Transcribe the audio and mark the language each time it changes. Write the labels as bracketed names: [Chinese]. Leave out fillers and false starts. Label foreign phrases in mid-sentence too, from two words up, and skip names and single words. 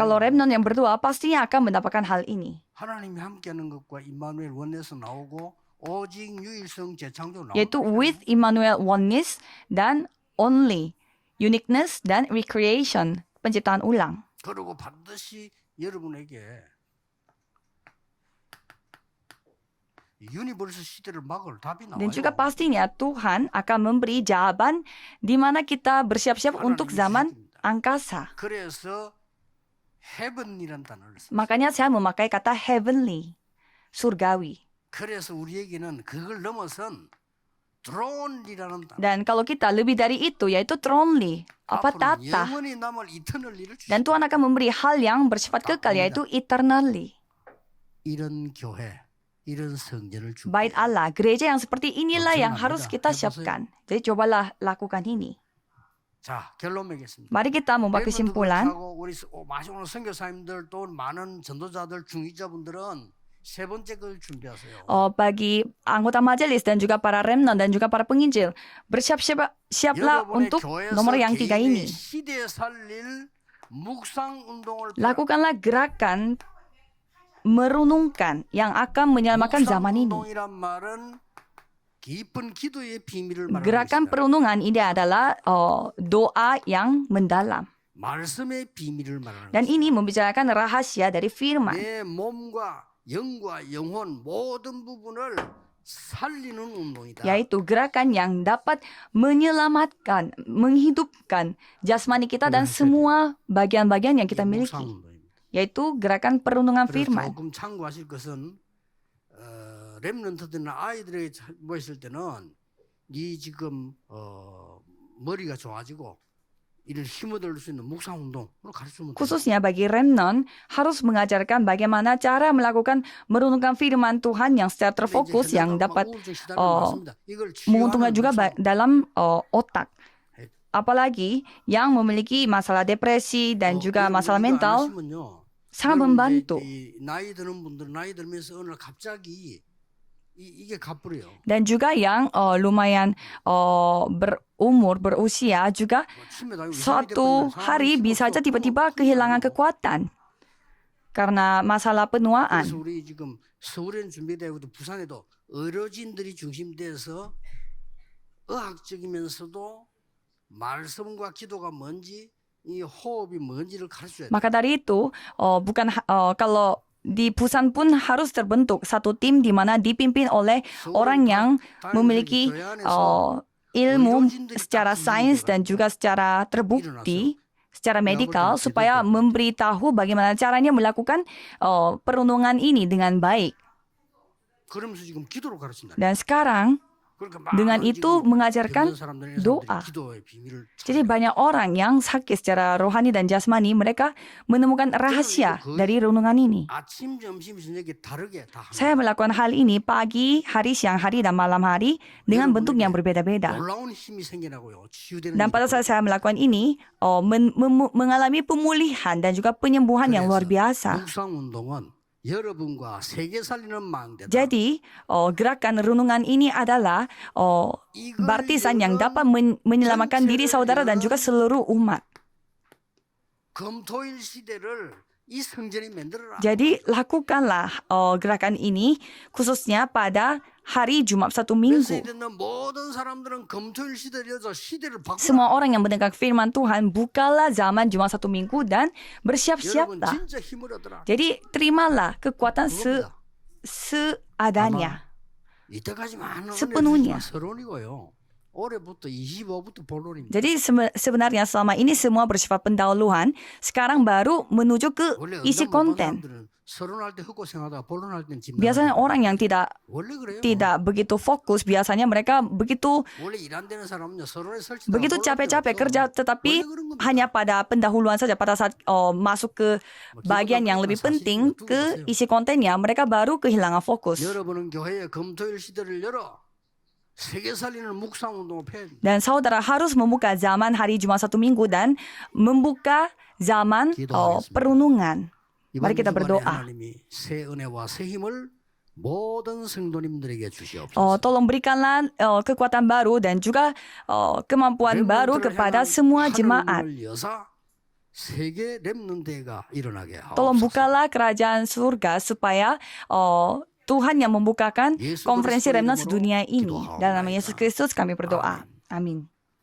[Indonesian] Kalau remnant yang berdoa pastinya akan mendapatkan hal ini. [Korean] 하나님이 함께하는 것과 임마누엘 원에서 나오고 오직 유일성 재창조 나오고. [Indonesian] Yaitu [English] with Immanuel oneness [Indonesian] dan [English] only uniqueness [Indonesian] dan recreation, penciptaan ulang. [Korean] 그리고 반드시 여러분에게 유니버스 시대를 막을 답이 나와요. [Indonesian] Dan juga pastinya Tuhan akan memberi jawaban di mana kita bersiap-siap untuk zaman angkasa. [Korean] 그래서 heaven이란 단어를 써. [Indonesian] Makanya saya memakai kata heavenly, surgawi. [Korean] 그래서 우리에게는 그걸 넘어선 throne이라는 단어. [Indonesian] Dan kalau kita lebih dari itu, yaitu thronely, tata. [Korean] 영원히 남을 eternally를 주시고. [Indonesian] Dan Tuhan akan memberi hal yang bersifat kekal, yaitu eternally. [Korean] 이런 교회, 이런 성전을 주고. [Indonesian] Bait Allah, gereja yang seperti inilah yang harus kita siapkan. Jadi cobalah lakukan ini. [Korean] 자, 결론 맺겠습니다. [Indonesian] Mari kita membuat kesimpulan. [Korean] 우리 오늘 선교사님들 또 많은 전도자들 중위자분들은 세 번째 걸 준비하세요. [Indonesian] Bagi anggota majelis dan juga para remnant dan juga para penginjil, bersiap-siaplah untuk nomor yang 3 ini. [Korean] 시대에 살릴 묵상 운동을 [Indonesian] Lakukanlah gerakan merenungkan yang akan menyelamatkan zaman ini. [Korean] 운동이란 말은 깊은 기도의 비밀을 말하는 [Indonesian] Gerakan [Korean] 것이다. [Indonesian] perenungan ini adalah doa yang mendalam. [Korean] 말씀의 비밀을 말하는 [Indonesian] Dan [Korean] 것이다. [Indonesian] ini membicarakan rahasia dari firman. [Korean] 내 몸과 영과 영혼 모든 부분을 살리는 운동이다. [Indonesian] Yaitu gerakan yang dapat menyelamatkan, menghidupkan jasmani kita dan semua bagian-bagian yang kita [Korean] 이게 [Indonesian] miliki. [Korean] 묵상 운동입니다. [Indonesian] Yaitu gerakan perenungan [Korean] 그래서 [Indonesian] firman. [Korean] 조금 참고하실 것은 렘넌트들이나 아이들에게 모였을 때는 네 지금 머리가 좋아지고 이를 힘을 얻을 수 있는 묵상 운동으로 가르치면 돼요. [Indonesian] Khususnya bagi remnant, harus mengajarkan bagaimana cara melakukan merenungkan firman Tuhan yang secara terfokus, yang dapat menguntungkan juga dalam otak. Apalagi yang memiliki masalah depresi dan juga masalah mental, sangat membantu. [Korean] 나이 드는 분들 나이 들면서 어느 날 갑자기 이게 가버려요. [Indonesian] Dan juga yang lumayan berusia juga suatu hari bisa saja tiba-tiba kehilangan kekuatan karena masalah penuaan. [Korean] 그래서 우리 지금 서울에는 준비되고 부산에도 의료진들이 중심돼서 의학적이면서도 말씀과 기도가 뭔지 이 호흡이 뭔지를 가르쳐야 돼. [Indonesian] Maka dari itu kalau di Busan pun harus terbentuk satu tim di mana dipimpin oleh orang yang memiliki ilmu secara sains dan juga secara terbukti, secara medikal, supaya memberitahu bagaimana caranya melakukan perenungan ini dengan baik. [Korean] 그러면서 지금 기도로 가르친다. [Indonesian] Dan sekarang dengan itu mengajarkan doa. Jadi banyak orang yang sakit secara rohani dan jasmani, mereka menemukan rahasia dari renungan ini. [Korean] 아침, 점심, 저녁에 다르게 다 합니다. [Indonesian] Saya melakukan hal ini pagi, hari, siang hari, dan malam hari dengan bentuk yang berbeda-beda. [Korean] 놀라운 힘이 생겨나고요. 치유되는 [Indonesian] Dan pada saat saya melakukan ini, mengalami pemulihan dan juga penyembuhan yang luar biasa. [Korean] 묵상 운동은 여러분과 세계 살리는 망대다. [Indonesian] Jadi, gerakan renungan ini adalah baptisan yang dapat menyelamatkan diri saudara dan juga seluruh umat. [Korean] 금토일 시대를 이 성전이 만들어라. [Indonesian] Jadi, lakukanlah gerakan ini khususnya pada hari Jumat satu minggu. [Korean] 메시지 듣는 모든 사람들은 금토일 시대를 여서 시대를 바꾸라. [Indonesian] Semua orang yang mendengar firman Tuhan, bukalah zaman Jumat satu minggu dan [Korean] 여러분 [Indonesian] bersiap-siaplah. [Korean] 진짜 힘을 얻어라. [Indonesian] Jadi, terimalah kekuatan [Korean] 그겁니다. [Indonesian] seadanya. [Korean] 이때까지 많은 [Indonesian] sepenuhnya. [Korean] 서론이고요. 올해부터 25부터 본론입니다. [Indonesian] Jadi sebenarnya selama ini semua bersifat pendahuluan, sekarang baru menuju ke [Korean] 원래 [Indonesian] isi [Korean] 응답 못 받은 [Indonesian] konten. [Korean] 사람들은 서론할 때 헛고생하다가 본론할 때는 [Indonesian] Biasanya [Korean] 짐나가죠. [Indonesian] orang yang tidak [Korean] 원래 그래요. [Indonesian] begitu fokus, biasanya mereka begitu [Korean] 원래 일 안 되는 사람은요 서론에 설치다가 [Indonesian] begitu [Korean] 본론할 데가 [Indonesian] capek-capek [Korean] 없어. [Indonesian] kerja, tetapi [Korean] 원래 그런 겁니다. [Indonesian] hanya pada pendahuluan saja. Pada saat masuk ke bagian yang lebih penting, ke isi kontennya, mereka baru kehilangan fokus. [Korean] 여러분은 교회의 금토일 시대를 열어 세계 살리는 묵상 운동을 펴야 됩니다. [Indonesian] Dan saudara harus membuka zaman hari Jumat satu minggu dan membuka zaman perundungan. [Korean] 이번 [Indonesian] Mari kita [Korean] 주간에 [Indonesian] berdoa. [Korean] 하나님이 새 은혜와 새 힘을 모든 성도님들에게 주시옵소서. [Indonesian] Tolong berikanlah kekuatan baru dan juga kemampuan baru kepada semua jemaat. [Korean] 세계 렘넌트가 일어나게 [Indonesian] Tolong [Korean] 하옵소서. [Indonesian] bukalah kerajaan surga supaya Tuhan yang membukakan konferensi remnant sedunia ini. Dalam nama Yesus Kristus kami berdoa. Amin.